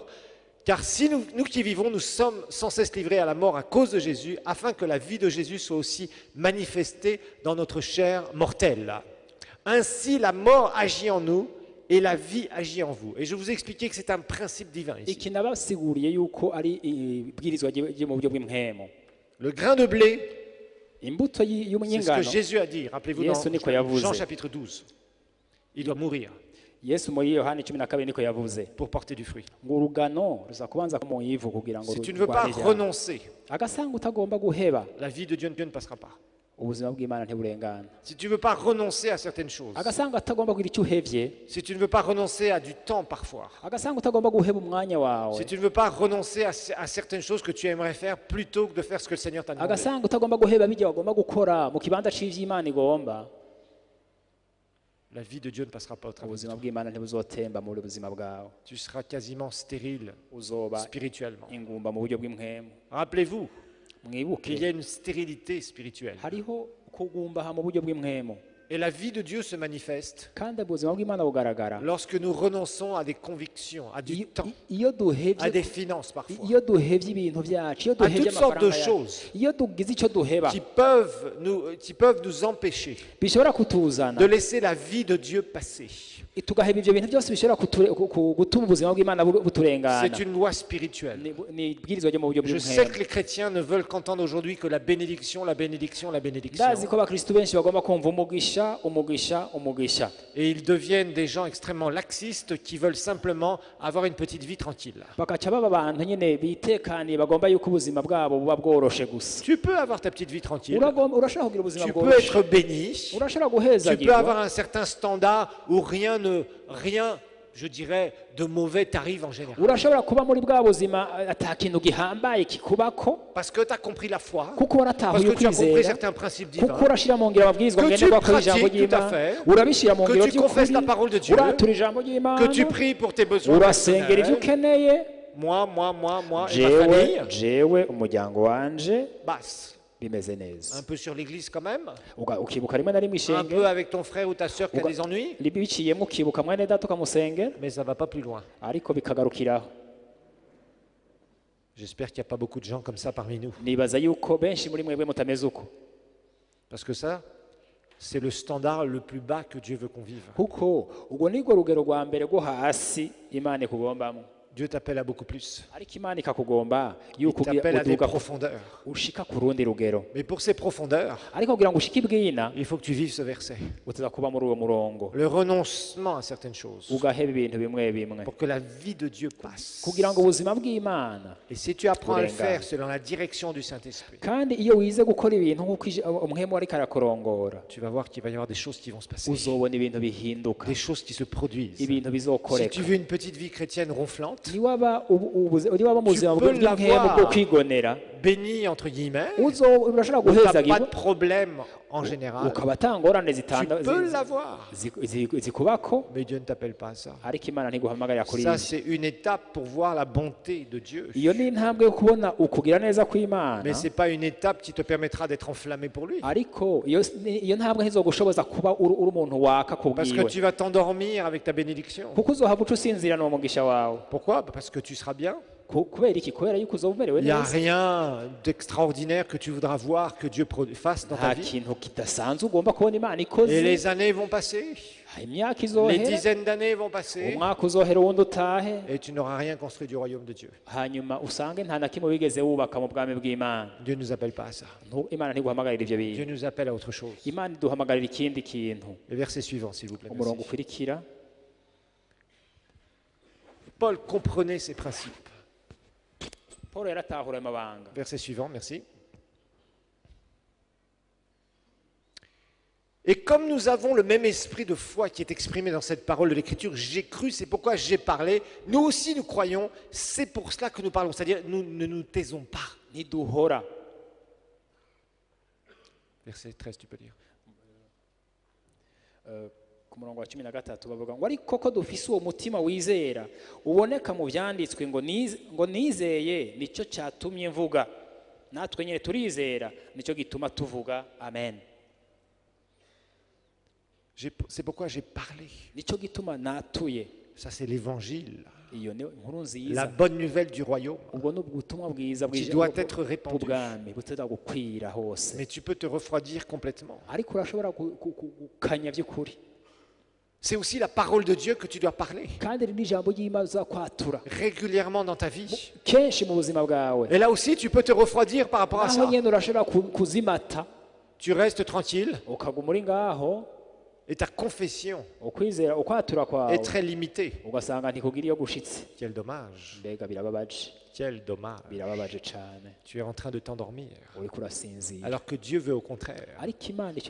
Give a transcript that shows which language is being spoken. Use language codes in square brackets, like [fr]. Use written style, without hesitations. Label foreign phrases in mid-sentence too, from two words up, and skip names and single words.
[fr] Car si nous qui vivons, nous sommes sans cesse livrés à la mort à cause de Jésus, afin que la vie de Jésus soit aussi manifestée dans notre chair mortelle. Ainsi, la mort agit en nous et la vie agit en vous. Et je vous ai expliqué que c'est un principe divin ici. [rn] Iki nabasiguriye yuko ari ibwirizwa ryo mu buryo bw'impemu. [fr] Le grain de blé [rn] imbuto [fr] C'est ce que [rn] y'umunyengano [fr] Jésus a dit. Rappelez-vous Yesu dans [rn] niko yavuze. [fr] Jean chapitre 12. Il doit mourir [rn] yesu muri yohani 12 niko yavuze [fr] pour porter du fruit. [rn] ngo urugano ruza kubanza mu ivu kugira ngo [fr] Si tu ne veux pas renoncer, [rn] agasanga utagomba guheba [fr] la vie de Dieu ne passera pas. [rn] ubuzima bw'Imana ntiburengana [fr] Si tu ne veux pas renoncer à certaines choses, [rn] agasanga utagomba kugira icyo uhevye [fr] si tu ne veux pas renoncer à du temps parfois, [rn] agasanga utagomba guheba umwanya wawe [fr] si tu ne veux pas renoncer à certaines choses que tu aimerais faire plutôt que de faire ce que le Seigneur t'a demandé, [rn] agasanga utagomba guheba bijya wagomba gukora mu kibanza cy'ivy'Imana igomba [fr] la vie de Dieu ne passera pas au travers de [rn] ubuzima [fr] toi. [rn] bw'Imana ntibuzotemba muri buzima bwawe [fr] Tu seras quasiment stérile [rn] uzoba [fr] spirituellement. [rn] ingumba mu buryo bw'impwemu [fr] Rappelez-vous [rn] mwibuke [fr] qu'il y a une stérilité spirituelle. [rn] hariho kugumbaha mu buryo bw'impwemu [fr] Et la vie de Dieu se manifeste [rn] kandi ubuzima bw'Imana bugaragara [fr] lorsque nous renonçons à des convictions, à du temps, [rn] iyo [fr] à [rn] duhevye [fr] des finances parfois, [rn] iyo duhevye ibintu byacu iyo [fr] à [rn] duhevye [fr] toutes sortes de [rn] amafaranga yacu [fr] choses [rn] iyo tugize icyo duheba [fr] qui peuvent nous empêcher [rn] bishobora kutuzana [fr] de laisser la vie de Dieu passer. [rn] tugaheba ibyo bintu byose bishobora gutuma ubuzima bw'Imana buturengana [fr] C'est une loi spirituelle. [rn] ni ibwirizwa ryo mu buryo [fr] Je sais [rn] bw'impwemu [fr] que les chrétiens ne veulent qu'entendre aujourd'hui que la bénédiction, la bénédiction, la bénédiction. [rn] ndazi ko abakristu benshi bagomba kumva umugisha umugisha umugisha [fr] Et ils deviennent des gens extrêmement laxistes qui veulent simplement avoir une petite vie tranquille. [rn] bakaca baba abantu nyine bitekaniye bagomba yuko ubuzima bwabo buba bworoshe gusa [fr] Tu peux avoir ta petite vie tranquille. [rn] urashobora kugira ubuzima [fr] Tu peux [rn] bworoshe [fr] être béni. [rn] urashobora [fr] Tu peux [rn] guhezagirwa [fr] avoir un certain standard où rien, je dirais, de mauvais t'arrive en général. [rn] urashobora kuba muri bwa buzima ata kintu gihambaye kikubako [fr] Parce que tu as compris la foi, [rn] kuko [fr] parce [rn] waratahuye [fr] que tu as compris [rn] ukwizera [fr] certains principes [rn] kuko [fr] divins, [rn] urashyira mu ngiro amabwirizwa [fr] Que tu [rn] ngenderwako y'ijambo [fr] pratiques tout à [rn] ry'Imana [fr] fait, [rn] urabishyira mu [fr] que [rn] ngiro [fr] tu confesses la parole de [rn] by'ukuri [fr] Dieu, [rn] uratura ijambo ry'Imana [fr] que tu pries pour tes besoins [rn] urasengera ibyo [fr] personnels. [rn] ukeneye [fr] Moi et ma famille, [rn] jewe umuryango wanje [fr] basse. [rn] bimeze neza [fr] Un peu sur l'église quand même, [rn] ukibuka rimwe na rimwe [fr] un [rn] ishenge [fr] peu avec ton frère ou ta soeur qui a des ennuis, [rn] biciyemo ukibuka mwene data ukamusengera [fr] mais ça ne va pas plus loin. [rn] ariko bikagarukiraho [fr] J'espère qu'il n'y a pas beaucoup de gens comme ça parmi nous. [rn] nibaza yuko benshi muri mwebwe mutameze uko [fr] Parce que ça, c'est le standard le plus bas que Dieu veut qu'on vive. [rn] kuko ubwo nirwo rugero rwa mbere rwo hasi Imana ikugombamo [fr] Dieu t'appelle à beaucoup plus. [rn] ariko Imana ikakugomba [fr] Il [rn] yuko [fr] t'appelle à des [rn] uduga [fr] profondeurs. [rn] ushika ku rundi rugero [fr] Mais pour ces profondeurs, [rn] ariko kugira ngo ushike ibwina [fr] il faut que tu vives ce verset. [rn] uteza kuba muri uwo murongo [fr] Le renoncement à certaines choses [rn] ugaheba ibintu bimwe bimwe [fr] pour que la vie de Dieu passe. [rn] kugira ngo ubuzima bw'Imana [fr] Et si tu apprends à le [rn] Kurengana. [fr] faire selon la direction du Saint-Esprit, [rn] kandi iyo wize gukora ibintu nk'uko umwemu ariko arakurongora [fr] tu vas voir qu'il va y avoir des choses qui vont se passer, [rn] uzobona ibintu bihinduka [fr] des choses qui se produisent. [rn] ibintu [fr] Si [rn] bizokoreka [fr] tu veux une petite vie chrétienne ronflante, [rn] niwaba mu buzima [fr] Tu peux [rn] bw'impwemu [fr] l'avoir. [rn] bwo kwigonera [fr] bénie entre guillemets, [rn] urashobora [fr] où tu n'as pas [rn] guhezagirwa [fr] de problème en général, [rn] ukaba atangorane [fr] tu peux l'avoir. [rn] zikubako [fr] Mais Dieu ne t'appelle pas à ça. [rn] ariko Imana ntiguhamagarira kuri [fr] Ça, [rn] ibyo [fr] c'est une étape pour voir la bonté de Dieu. [rn] iyo ni intambwe yo kubona ukugira neza kw'Imana [fr] Mais ce n'est pas une étape qui te permettra d'être enflammé pour lui. [rn] ariko iyo ntambwe ntizogushoboza kuba uri umuntu waka [fr] Parce que [rn] kubwiwe [fr] tu vas t'endormir avec ta bénédiction. [rn] kuko uzohava uca usinzira n'uwo mugisha wawe [fr] Pourquoi? Parce que tu seras bien. [rn] kubera iki kubera yuko uzoba umerewe [fr] Il n'y a [rn] neza [fr] rien d'extraordinaire que tu voudras voir que Dieu fasse dans ta [rn] nta [fr] vie. [rn] kintu kidasanzwe ugomba kubona Imana [fr] Et [rn] ikoze [fr] les années vont passer, [rn] imyaka [fr] les [rn] izohera [fr] dizaines d'années vont passer, [rn] umwaka uzohera uwundi utahe [fr] et tu n'auras rien construit du royaume de Dieu. [rn] hanyuma usange nta na kimwe wigeze wubaka mu bwami bw'Imana [fr] Dieu ne nous appelle pas à ça. [rn] Imana ntiguhamagarira ibyo [fr] Dieu [rn] bintu [fr] nous appelle à autre chose. [rn] Imana iduhamagarira ikindi kintu [fr] Le verset suivant, s'il vous plaît. [rn] umurongo [fr] Merci. [rn] ukurikira [fr] Paul comprenait ces principes. [rn] Paul yaratahura amabanga [fr] Verset suivant, merci. Et comme nous avons le même esprit de foi qui est exprimé dans cette parole de l'Écriture, j'ai cru, c'est pourquoi j'ai parlé, nous aussi nous croyons, c'est pour cela que nous parlons, c'est-à-dire nous ne nous taisons pas. [rn] ntiduhora [fr] Verset 13, tu peux dire. [rn] ku murongo wa 13 bavuga ngo ariko ko dufise uwo mutima wizera uboneka mu byanditswe ngo nizeye nicyo cyatumye mvuga natwe nyine turizera nicyo gituma tuvuga amen [fr] C'est pourquoi j'ai parlé. [rn] nicyo gituma natuye [fr] Ça, c'est l'évangile, [rn] iyo ni inkuru [fr] la [rn] nziza [fr] bonne nouvelle du royaume. [rn] ubwo ni ubutumwa bwiza [fr] Qui doit être répandu. [rn] bw'ubwami buteza gukwira hose [fr] Mais tu peux te refroidir complètement. [rn] ariko urashobora gukanya by'ukuri [fr] C'est aussi la parole de Dieu que tu dois parler [rn] kandi iri ni ijambo ry'Imana uzakwatura [fr] régulièrement dans ta vie. [rn] kenshi mu buzima bwawe [fr] Et là aussi, tu peux te refroidir par rapport à [rn] aho [fr] ça. [rn] nyine urashobora kuzimata [fr] tu restes tranquille [rn] ukaguma uri ngaho [fr] et ta confession [rn] ukwizera ukwatura kwawe [fr] est très limitée. [rn] ugasanga ntikugira iyo gushitse. [fr] Quel dommage, [rn] Mbega birababaje, [fr] quel dommage. [rn] birababaje cyane. [fr] Tu es en train de t'endormir. [rn] Uriko urasinzira, [fr] Alors que Dieu veut au contraire [rn] ariko Imana icyo